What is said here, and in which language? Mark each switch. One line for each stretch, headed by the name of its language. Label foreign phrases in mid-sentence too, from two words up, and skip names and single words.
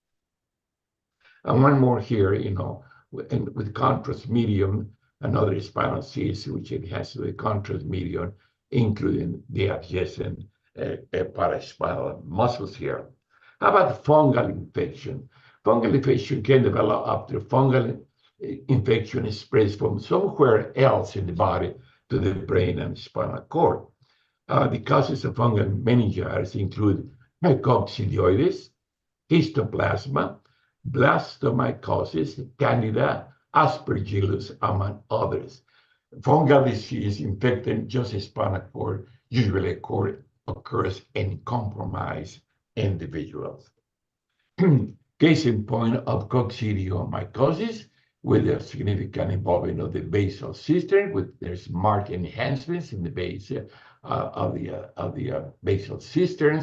English: And one more here, with contrast medium, another spinal cyst, which it has the contrast medium, including the adjacent paraspinal muscles here. How about fungal infection? Fungal infection can develop after fungal infection spreads from somewhere else in the body to the brain and spinal cord. The causes of fungal meningitis include coccidioides, histoplasma, blastomycosis, Candida, Aspergillus, among others. Fungal disease infecting just a spinal cord usually occurs in compromised individuals. Case in point of coccidiomycosis, with a significant involvement of the basal cistern, with there's marked enhancements in the base of the basal cisterns.